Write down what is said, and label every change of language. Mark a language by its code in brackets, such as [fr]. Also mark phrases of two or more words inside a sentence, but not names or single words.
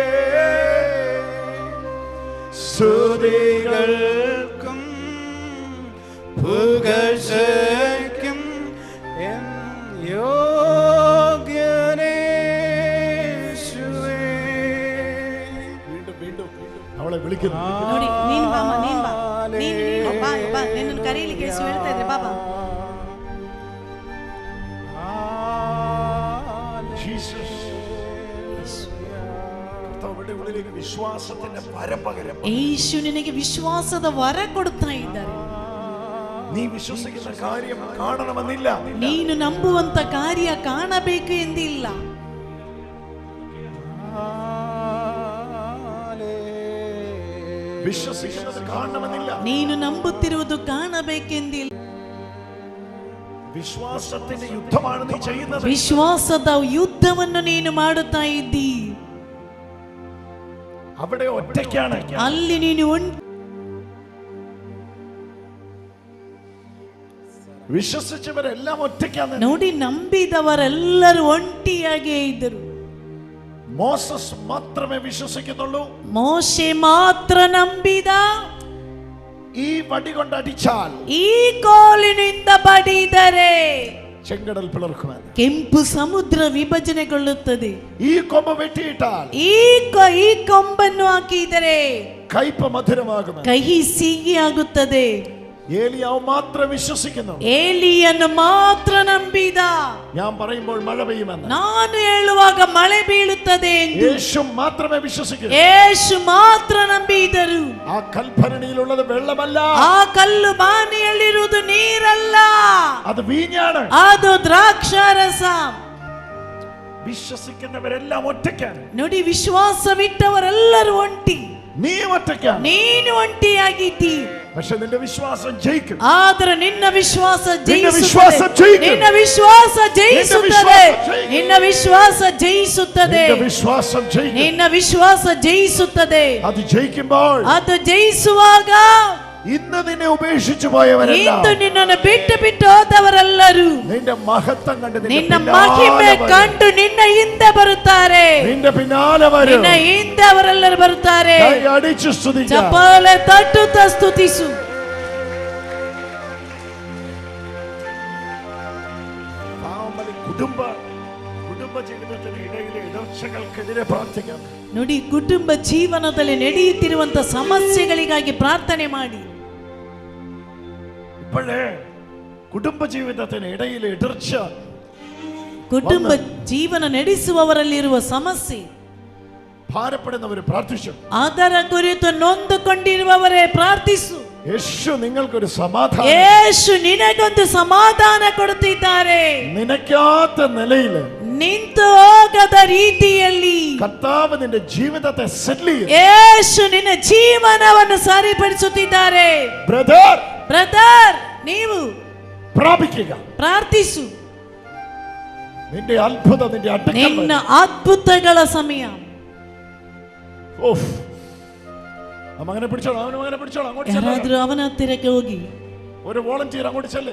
[ml] സ്തുതികൾക്കും പുകഴ്ചയ്ക്കും യോഗ്യനേ യേശുവേ. വീണ്ടും വീണ്ടും അവളെ വിളിക്കുന്നു. [kn] ನೋಡಿ, ನೀನು ಬಾಮ, ನೀನು ಬಾ, ನೀನು ಬಾ, ನಿನ್ನನ್ನು ಕರೀಲಿಕ್ಕೆ ಯೇಸು ಹೇಳ್ತಾ ಇದ್ರೆ, ಬಾಬಾ. ಯೇಸು ನಿನಗೆ ವಿಶ್ವಾಸದ ವರ ಕೊಡ್ತಾ ಇದ್ದಾರೆ. [ml] നീ വിശ്വസിക്കുന്ന കാര്യം കാണണമെന്നില്ല, [kn] ನೀನು ನಂಬುವಂತ ಕಾರ್ಯ ಕಾಣಬೇಕು ಎಂದಿಲ್ಲ. [ml] വിശ്വസിക്കുന്നത് കാണണമെന്നില്ല, [kn] ನೀನು ನಂಬುತ್ತಿರುವುದು ಕಾಣಬೇಕೆಂದಿಲ್ಲ. [ml] വിശ്വാസത്തിന്റെ യുദ്ധമാണ് നീ ചെയ്യുന്നത്. [kn] ವಿಶ್ವಾಸದ ಯುದ್ಧವನ್ನು ನೀನು ಮಾಡುತ್ತಾ ಇದ್ದಿ. [ml] അവിടെ ഒറ്റയ്ക്കാണ്, [kn] ಅಲ್ಲಿ ನೀನು [ml] വിശ്വസിച്ചവരെല്ലാം ഒറ്റയ്ക്കാണ്. [kn] ನೋಡಿ, ನಂಬಿದವರೆಲ್ಲರೂ ಒಂಟಿಯಾಗೇ ಇದ್ದರು. [ml] മോസസ് മാത്രമേ വിശ്വസിക്കുന്നുള്ളൂ. [kn] ಮೋಶೆ ಮಾತ್ರ ನಂಬಿದ. [ml] ഈ വടി കൊണ്ട് അടിച്ചാൽ, [kn] ಈ ಕೋಲಿನಿಂದ ಬಡಿದರೆ [ml] ചെങ്കടൽ പിളർക്കുമെന്ന്, [kn] ಕೆಂಪು ಸಮುದ್ರ ವಿಭಜನೆಗೊಳ್ಳುತ್ತದೆ. [ml] ഈ കൊമ്പ് വെട്ടിയിട്ടാൽ, [kn] ಈ ಕೊಂಬನ್ನು ಹಾಕಿದರೆ [ml] കയ്പ് മധുരമാകുമെന്ന്, [kn] ಕಹಿ ಸಿಹಿಯಾಗುತ್ತದೆ. [ml] ഏലിയാവ് മാത്രം വിശ്വസിക്കുന്നു. [kn] ಏಲಿಯನ್ನು ಮಾತ್ರ ನಂಬಿದ. [ml] ഞാൻ പറയുമ്പോൾ മഴ പെയ്യുമെന്ന്, [kn] ನಾನು ಹೇಳುವಾಗ ಮಳೆ ಬೀಳುತ್ತದೆ ಎಂದು [ml] യേശു മാത്രമേ വിശ്വസിക്കുന്നു. [kn] ಯೇಸು ಮಾತ್ರ ನಂಬಿದರು. [ml] ആ കൽഭരണിയിലുള്ളത് വെള്ളമല്ല, [kn] ಆ ಕಲ್ಲು ಬಾನಿಯಲ್ಲಿರುವುದು ನೀರಲ್ಲ, [ml] അത് വീഞ്ഞാണ്. [kn] ಅದು ದ್ರಾಕ್ಷಾರಸ. [ml] വിശ്വസിക്കുന്നവരെല്ലാം ഒറ്റയ്ക്കാണ്. [kn] ನೋಡಿ, വിശ്വാസವಿಟ್ಟವರೆಲ್ಲರೂ ಒಂಟಿ. [ml] നീ ഒറ്റയ്ക്കാണ്, [kn] ನೀನು ಒಂಟಿಯಾಗಿದ್ದಿ. [ml] പക്ഷെ നിന്റെ വിശ്വാസം ജയിക്കും. [kn] ಆದರೆ ನಿನ್ನ ವಿಶ್ವಾಸ [ml] വിശ്വാസം ജയിക്കും. [kn] ನಿನ್ನ ವಿಶ್ವಾಸ ಜಯಿಸುತ್ತದೆ. ನಿನ್ನ ವಿಶ್ವಾಸ ಜಯಿಸುತ್ತದೆ. [ml] വിശ്വാസം ജയിക്കും. [kn] ನಿನ್ನ ವಿಶ್ವಾಸ ಜಯಿಸುತ್ತದೆ. [ml] അത് ജയിക്കുമ്പോൾ, [kn] ಅದು ಜಯಿಸುವಾಗ [ml] ഇന്ന് നിന്നെ ഉപേക്ഷിച്ചു പോയവരെല്ലാം, [kn] ಇಂದು ನಿನ್ನನ್ನು ಬಿಟ್ಟು ಹೋದವರೆಲ್ಲರೂ [ml] നിന്റെ മഹത്വം കണ്ട് [kn] ನಿನ್ನ ಮಹಿಮೆ ಕಂಡು ನಿನ್ನ ಹಿಂದೆ ಬರುತ್ತಾರೆ. [ml] നിന്റെ പിന്നാലെ വരും. [kn] ನಿನ್ನ ಹಿಂದೆ ಅವರೆಲ್ಲರೂ ಬರುತ್ತಾರೆ. [ml] കൈ അടിച്ചു സ്തുതിക്കുക. [kn] ಚಪ್ಪಾಳೆ ತಟ್ಟುತ್ತಾ ಸ್ತುತಿಸು. [ml] കുടുംബ ജീവിതത്തിന് ഇടയിലെ ഇടർച്ചകൾക്കെതിരെ പ്രാർത്ഥിക്കാം. [kn] ನೋಡಿ, ಕುಟುಂಬ ಜೀವನದಲ್ಲಿ ನಡೆಯುತ್ತಿರುವಂತ ಸಮಸ್ಯೆಗಳಿಗಾಗಿ ಪ್ರಾರ್ಥನೆ ಮಾಡಿ. [ml] ഇപ്പോഴേ കുടുംബ ജീവിതത്തിന് ഇടയിലെ ഇടർച്ച, [kn] ಕುಟುಂಬ ಜೀವನ ನಡೆಸುವವರಲ್ಲಿರುವ ಸಮಸ್ಯೆ, [ml] ഭാരപ്പെടുന്നവർ പ്രാർത്ഥിച്ചു. [kn] ಅದರ ಕುರಿತು ನೊಂದುಕೊಂಡಿರುವವರೇ ಪ್ರಾರ್ಥಿಸು. [ml] യേശു നിങ്ങൾക്കൊരു സമാധാനം, [kn] ಯೇಸು ನಿನಗೊಂದು ಸಮಾಧಾನ ಕೊಡುತ್ತಿದ್ದಾರೆ. [ml] നിനക്കാത്ത നിലയിൽ, [kn] ನಿಂತು ಹೋಗದ ರೀತಿಯಲ್ಲಿ [ml] കർത്താവ് നിന്റെ ജീവിതത്തെ സെറ്റിൽ ചെയ്യും. [kn] ಯೇಸು ನಿನ್ನ ಜೀವನವನ್ನು ಸರಿಪಡಿಸುತ್ತಿದ್ದಾರೆ. ಬ್ರದರ್, ನೀವು [ml] പ്രാപിക്കുക, [kn] ಪ್ರಾರ್ಥಿಸು. [ml] നിന്റെ അത്ഭുതം, നിന്റെ [kn] ನಿನ್ನ ಅದ್ಭುತಗಳ ಸಮಯ. [ml] അങ്ങനെ പിടിച്ചോളാം, അങ്ങനെ പിടിച്ചോളാം. അങ്ങോട്ട് [kn] ಯಾರಾದ್ರೂ ಅವನ ಹತ್ತಿರಕ್ಕೆ ಹೋಗಿ, [ml] ഒരു വോളണ്ടിയർ അങ്ങോട്ട് ചെല്ല്.